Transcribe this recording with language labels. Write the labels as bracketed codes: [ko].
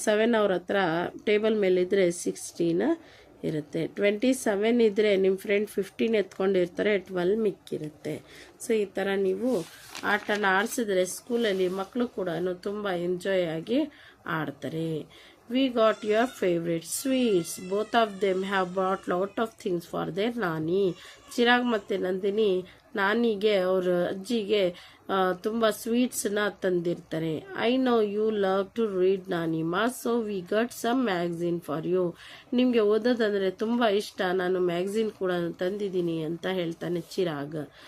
[kn] 7 ಅವ್ರ ಹತ್ರ ಟೇಬಲ್ ಮೇಲಿದ್ದರೆ 16 ಇರುತ್ತೆ. 27 ಇದ್ದರೆ ನಿಮ್ಮ ಫ್ರೆಂಡ್ 15 ಎತ್ಕೊಂಡಿರ್ತಾರೆ, 12 ಮಿಕ್ಕಿರುತ್ತೆ. ಸೊ ಈ ಥರ ನೀವು ಆಟನ ಆಡಿಸಿದ್ರೆ ಸ್ಕೂಲಲ್ಲಿ ಮಕ್ಕಳು ಕೂಡ ತುಂಬ ಎಂಜಾಯ್ ಆಗಿ ಆಡ್ತಾರೆ. [en] We got your favorite sweets. Both of them have brought lot of things for their Nani. [kn] Chirag ಮತ್ತು ನಂದಿನಿ ನಾನಿಗೆ ಅವ್ರ ಅಜ್ಜಿಗೆ ತುಂಬ ಸ್ವೀಟ್ಸನ್ನ ತಂದಿರ್ತಾರೆ. [en] I know you love to read ನಾನಿಮಾ, so we got some magazine for you. [kn] ನಿಮಗೆ ಓದೋದಂದರೆ ತುಂಬ ಇಷ್ಟ, ನಾನು ಮ್ಯಾಗ್ಝಿನ್ ಕೂಡ ತಂದಿದ್ದೀನಿ ಅಂತ ಹೇಳ್ತಾನೆ ಚಿರಾಗ್.